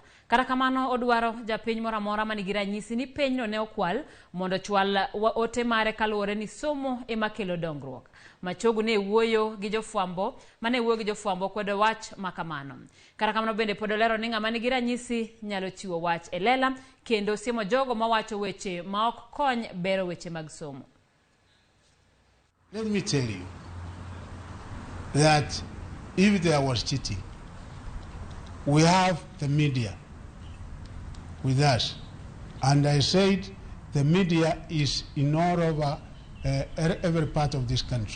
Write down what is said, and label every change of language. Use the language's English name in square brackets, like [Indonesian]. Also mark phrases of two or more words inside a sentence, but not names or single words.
[Luo (Kenya and Tanzania)] Kata kamano odwaro japiny moro amora manigi ranyisi ni penyno ne okwal mondo chwal ote mare kaluwore ni somo ema kelo dongruok. Machogu ne wuoyo gi jofwambo kwedo wach makamano. Kata kamano bende pod olero ni ng'ama nigi ranyisi nyalo chiwo wach e lela kendo siemo jogo mawacho weche ma ok kony bero weche mag somo. [English] Let me tell you that if there was cheating, we have the media with us. And I said the media is in all over every part of this country.